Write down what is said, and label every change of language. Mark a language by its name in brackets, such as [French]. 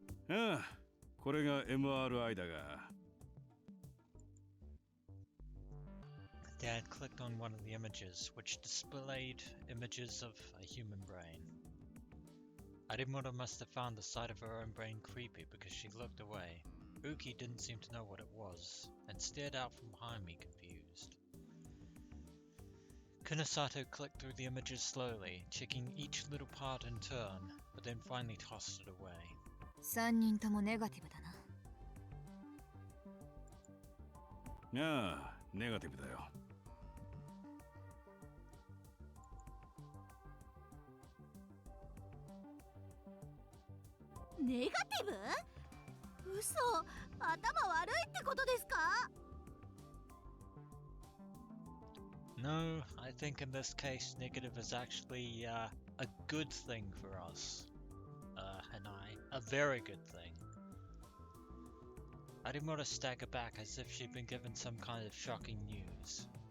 [Japanese] ああ、これが MRI だが。 [English] Dad clicked on one of the images, which displayed images of a human brain. Arimoto must have found the sight of her own brain creepy because she looked away. Uki didn't seem to know what it was, and stared out from behind me confused. Kunosato clicked through the images slowly, checking each little part in turn, but then finally tossed it away. [Japanese] 3人ともネガティブだな。ああ、ネガティブだよ。ネガティブ？嘘、頭悪いってことですか？ [English] No, I think in this case negative is actually a good thing for us. Hinae, a very good thing. Arimoto staggered back as if she'd been given some kind of shocking news.